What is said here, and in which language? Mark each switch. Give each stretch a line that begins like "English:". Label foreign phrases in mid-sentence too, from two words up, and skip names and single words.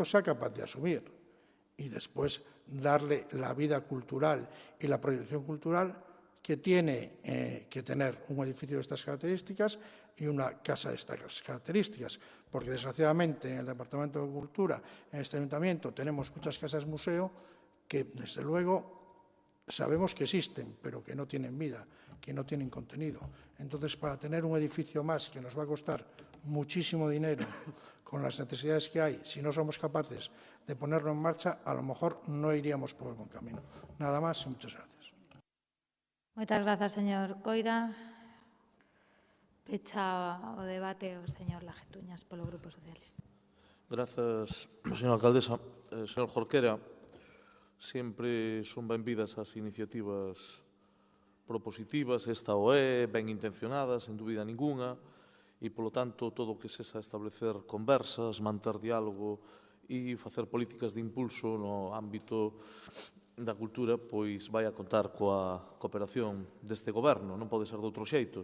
Spanish: sea capaz de asumir y después darle la vida cultural y la proyección cultural que tiene que tener un edificio de estas características y una casa de estas características, porque desgraciadamente en el Departamento de Cultura, en este ayuntamiento, tenemos muchas casas museo que desde luego sabemos que existen, pero que no tienen vida, que no tienen contenido. Entonces, para tener un edificio más que nos va a costar muchísimo dinero con las necesidades que hay, si no somos capaces de ponerlo en marcha, a lo mejor no iríamos por el buen camino. Nada más y muchas gracias.
Galician: Moitas grazas, señor Coira. Pecha o debate o señor Lajetuñas polo Grupo Socialista. Grazas, señora alcaldesa. Señor Jorquera, sempre son benvidas as iniciativas propositivas, esta o é, ben intencionadas, sen dúbida ninguna, e, polo tanto, todo o que sexa establecer conversas, manter diálogo e facer políticas de impulso no ámbito da cultura, pois vai a contar coa cooperación deste goberno, non pode ser de outro xeito.